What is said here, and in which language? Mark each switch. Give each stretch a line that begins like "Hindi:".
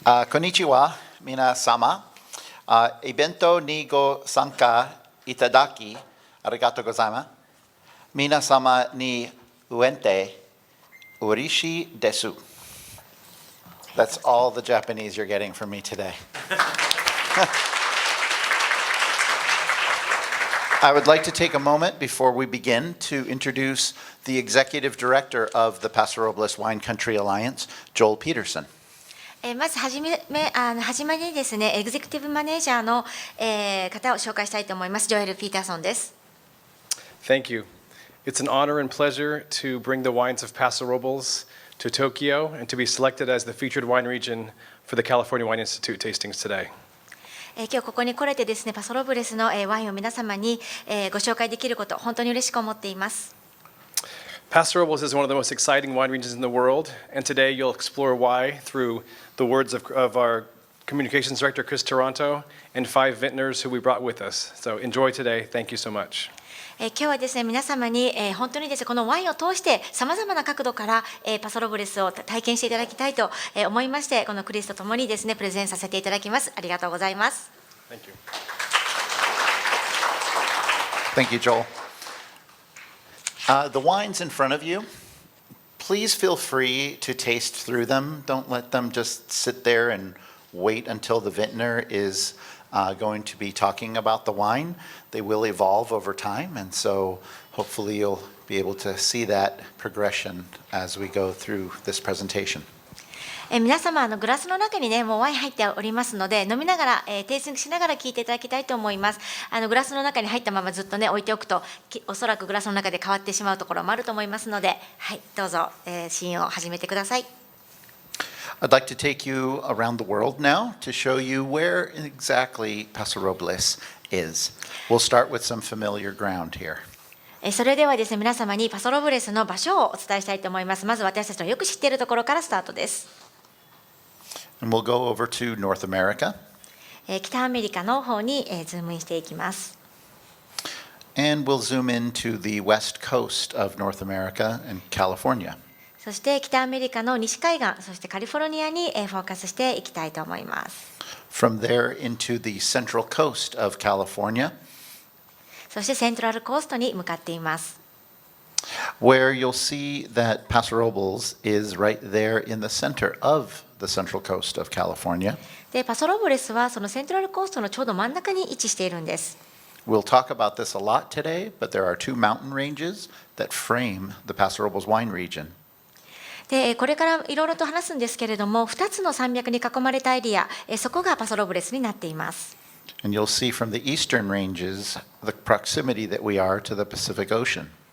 Japanese: こんにちは、皆様。イベントにご参加いただき、ありがとうございます。皆様に会えて嬉しいです。
English: That's all the Japanese you're getting from me today. I would like to take a moment before we begin to introduce the Executive Director of the Paso Robles Wine Country Alliance, Joel Peterson.
Japanese: まずはじまりにですね、エグゼクティブマネージャーの、方を紹介したいと思います。ジョエル・ピーターソンです。
English: Thank you. It's an honor and pleasure to bring the wines of Paso Robles to Tokyo and to be selected as the featured wine region for the California Wine Institute tastings today.
Japanese: 今日ここに来れてですね、パソロブレスのワインを皆様にご紹介できること、本当に嬉しく思っています。
English: Paso Robles is one of the most exciting wine regions in the world, and today you'll explore why through the words of our communications director, Chris Taranto, and 5 vintners who we brought with us. So enjoy today. Thank you so much.
Japanese: 今日はですね、皆様に本当にですね、このワインを通してさまざまな角度からパソロブレスを体験していただきたいと思いまして、このクリスとともにですね、プレゼンさせていただきます。ありがとうございます。
English: Thank you. Thank you, Joel. The wines in front of you, please feel free to taste through them. Don't let them just sit there and wait until the vintner is going to be talking about the wine. They will evolve over time, and so hopefully you'll be able to see that progression as we go through this presentation.
Japanese: 皆様グラスの中にね、もうワイン入っておりますので、飲みながら、テイスティングしながら聞いていただきたいと思います。グラスの中に入ったままずっとね置いておくと、おそらくグラスの中で変わってしまうところもあると思いますので、はい、どうぞ、試飲を始めてください。
English: I'd like to take you around the world now to show you where exactly Paso Robles is. We'll start with some familiar ground here.
Japanese: それではですね、皆様にパソロブレスの場所をお伝えしたいと思います。まず私たちのよく知っているところからスタートです。
English: And we'll go over to North America.
Japanese: 北アメリカの方にズームインしていきます。
English: And we'll zoom into the west coast of North America and California.
Japanese: そして北アメリカの西海岸、そしてカリフォルニアにフォーカスしていきたいと思います。
English: From there into the central coast of California.
Japanese: そしてセントラルコーストに向かっています。
English: Where you'll see that Paso Robles is right there in the center of the central coast of California.
Japanese: で、パソロブレスはそのセントラルコーストのちょうど真ん中に位置しているんです。
English: We'll talk about this a lot today, but there are 2 mountain ranges that frame the Paso Robles wine region.
Japanese: でこれからいろいろと話すんですけれども、2つの山脈に囲まれたエリア、そこがパソロブレスになっています。
English: And you'll see from the eastern ranges the proximity that we are to the Pacific Ocean.